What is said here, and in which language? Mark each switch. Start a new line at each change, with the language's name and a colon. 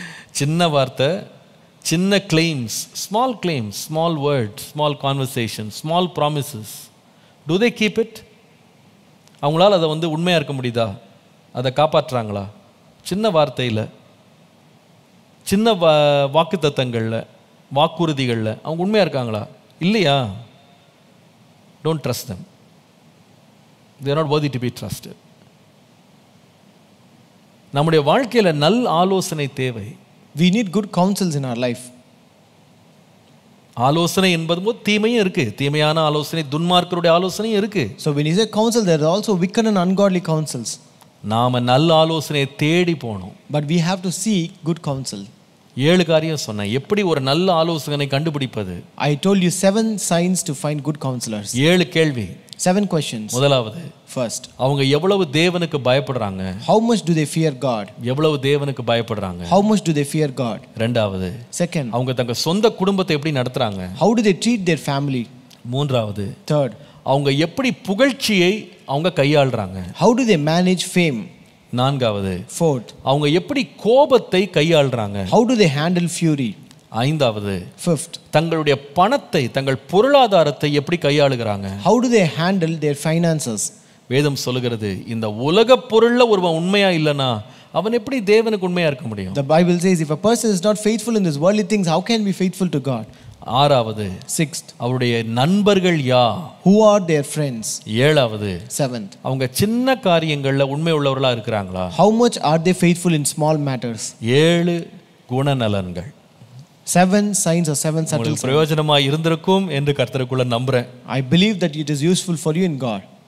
Tamil: சின்ன வார்த்தை, சின்ன claims,
English: Small word, small conversation, small promises. Do they keep it?
Tamil: அவங்களால அதை உண்மையா இருக்க முடியுதா? அதை காப்பாற்றுறாங்களா? சின்ன வார்த்தையில், சின்ன வாக்குத்தத்தங்களில், வாக்குறுதிகளில் அவங்க உண்மையா இருக்காங்களா? இல்லையா?
English: Don't trust them. they are not worthy to be trusted.
Tamil: நம்முடைய வாழ்க்கையில் நல் ஆலோசனை தேவை.
English: We need good counsels in our life.
Tamil: ஆலோசனை என்பது தீமையும் இருக்கு, தீமையான ஆலோசனை, துன்மார்க்கருடைய ஆலோசனையும் இருக்கு.
English: So when you say counsel, there are also wicked and ungodly counsels.
Tamil: நாம நல்ல ஆலோசனையை தேடி போகணும்.
English: But we have to seek good counsel.
Tamil: 7 காரியம் சொன்னேன், எப்படி ஒரு நல்ல ஆலோசகனை கண்டுபிடிப்பது.
English: I told you 7 signs to find good counselors.
Tamil: 7 கேள்வி,
English: 7 questions.
Tamil: முதலாவது,
English: First,
Tamil: அவங்க எவ்வளவு தேவனுக்கு பயப்படுறாங்க?
English: how much do they fear God?
Tamil: எவ்வளவு தேவனுக்கு பயப்படுறாங்க?
English: How much do they fear God?
Tamil: இரண்டாவது,
English: Second,
Tamil: அவங்க தங்க சொந்த குடும்பத்தை எப்படி நடத்துறாங்க?
English: how do they treat their family?
Tamil: மூன்றாவது,
English: Third,
Tamil: அவங்க எப்படி புகழ்ச்சியை அவங்க கையாளுறாங்க?
English: how do they manage fame?
Tamil: நான்காவது,
English: Fourth,
Tamil: அவங்க எப்படி கோபத்தை கையாளுறாங்க?
English: how do they handle fury?
Tamil: ஐந்தாவது,
English: Fifth,
Tamil: தங்களுடைய பணத்தை, தங்கள் பொருளாதாரத்தை எப்படி கையாளுகிறாங்க?
English: how do they handle their finances?
Tamil: வேதம் சொல்லுகிறது, இந்த உலக பொருள்ல ஒருவன் உண்மையா இல்லைன்னா அவன் எப்படி தேவனுக்கு உண்மையா இருக்க முடியும்?
English: The Bible says if a person is not faithful in these worldly things, how can he be faithful to God?
Tamil: ஆறாவது,
English: Sixth,
Tamil: அவருடைய நண்பர்கள் யார்?
English: who are their friends?
Tamil: ஏழாவது,
English: Seventh,
Tamil: அவங்க சின்ன காரியங்கள்ல உண்மை உள்ளவர்களா இருக்கிறாங்களா?
English: how much are they faithful in small matters?
Tamil: 7 குணநலன்கள்.
English: 7 signs or 7 subtle
Tamil: உங்களுக்கு
English: signs.
Tamil: பிரயோஜனமா இருந்திருக்கும் என்று கர்த்தருக்குள்ள நம்புறேன்.
English: I believe that it is useful for you in God.